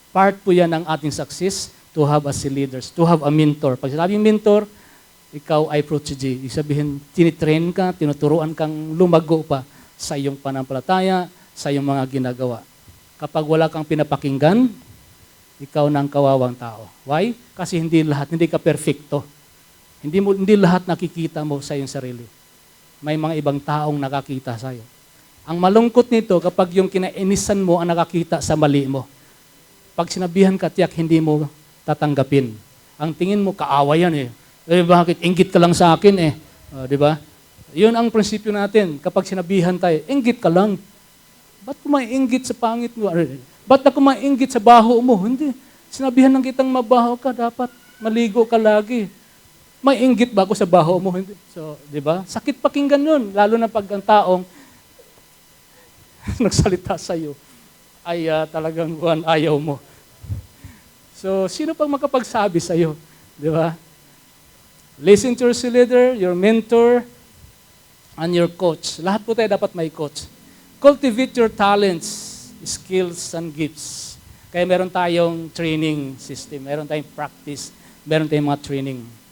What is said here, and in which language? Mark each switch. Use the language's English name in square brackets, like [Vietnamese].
[English] Part [Filipino] po yan ng ating [English] success to have a seal leaders, to have a mentor. [Filipino] Pag sinabing mentor, ikaw ay protege. Ibig sabihin, tinitrain ka, tinuturuan kang lumago pa sa iyong panampalataya, sa iyong mga ginagawa. Kapag wala kang pinapakinggan, ikaw na ang kawawang tao. [English] Why? [Filipino] Kasi hindi ka perfecto. Hindi lahat nakikita mo sa iyong sarili. May mga ibang taong nakakita sa iyo. Ang malungkot nito, kapag yung kinainisan mo ang nakakita sa mali mo. Pag sinabihan ka, tiyak hindi mo tatanggapin. Ang tingin mo, kaaway yan eh. Bakit? Inggit ka lang sa akin eh. Di ba? Yun ang prinsipyo natin. Kapag sinabihan tayo, inggit ka lang. Ba't ko maiinggit sa pangit mo? Ba't ako maiinggit sa baho mo? Hindi. Sinabihan ng kitang mabaho ka, dapat maligo ka lagi. Maiinggit ba ako sa baho mo? Hindi. So, di ba? Sakit pakinggan yun. Lalo na pag ang taong nagsalita sa iyo ay talagang ayaw mo. So, sino pang makapagsabi sa iyo? Di ba? [English] Listen to your leader, your mentor, and your coach. [Filipino] Lahat po tayo dapat may coach. [English] Cultivate your talents, skills, and gifts. [Filipino] Kaya meron tayong training system, meron tayong practice, meron tayong mga training.